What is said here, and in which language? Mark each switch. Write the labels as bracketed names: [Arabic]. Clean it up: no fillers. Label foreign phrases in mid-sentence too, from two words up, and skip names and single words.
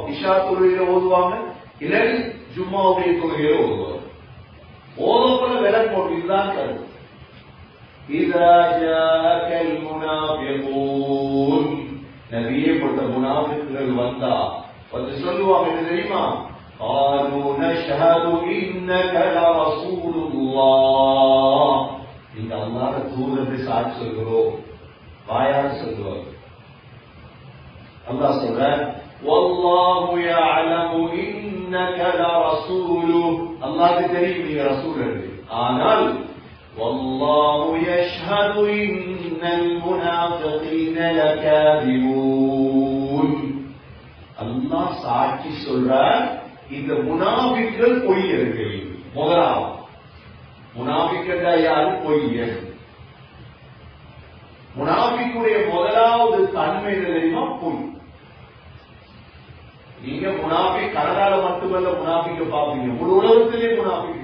[Tamil] இஷா தொழுகையில ஓதுவாங்க, இல்லை ஜும்மாவுடைய தொழுகையில ஓதுவாங்க. ஓதப்பட விலக்கு போட்டு இதுதான் கருத்து. [Arabic] إذا جاءك المنافقون, [Tamil] நபியே போட்ட முனாஃபிக்குகள் வந்தா வந்து சொல்லுவாங்க, என்ன தெரியுமா? [Arabic] قالوا نشهد إنك لرسول الله. [Tamil] நீங்க அல்லாஹ்வுடைய தூதர் சாட்சி சொல்கிறோம், வாயால சொல்லுவாங்க. அல்லாஹ் சொல்றார், [Arabic] والله يعلم إنك لرسوله. [Tamil] அல்லாஹ்வுக்கு தெரியும் நீங்க ரசூல் என்று. [Arabic] ஆனால் والله يشهد إن المنافقين لكاذبون. [Tamil] அல்லாஹ் சாட்சி சொல்றார், இந்த முனாஃபிக்குகள் பொய்யர்கள். முதலாவது முனாஃபிக்குகள் யாரு? பொய்யர். முனாஃபிக்குடைய முதலாவது தன்மை தெரியுமா? பொய். நீங்க முனாஃபிக் கனடால மட்டுமல்ல முனாஃபிக்க பாப்பீங்க, முழு உலகத்திலே முனாஃபிக்.